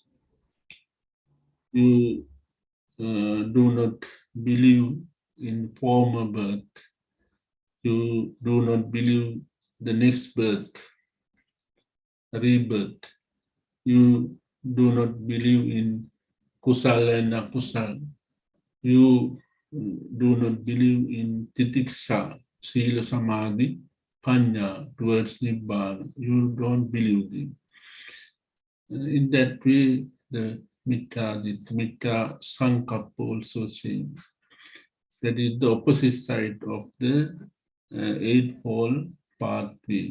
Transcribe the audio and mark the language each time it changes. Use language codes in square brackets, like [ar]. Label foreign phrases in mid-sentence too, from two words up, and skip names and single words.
[en] You do not believe in former birth. You do not believe the next birth, rebirth. You do not believe in kusala and akusala. You do not believe in [pi] titiksha, sila, samadhi, panya, [en] towards nibbana. You don't believe them. In that way, the [pi] Mita Sankappa [en] also saying that is the opposite side of the eightfold pathway.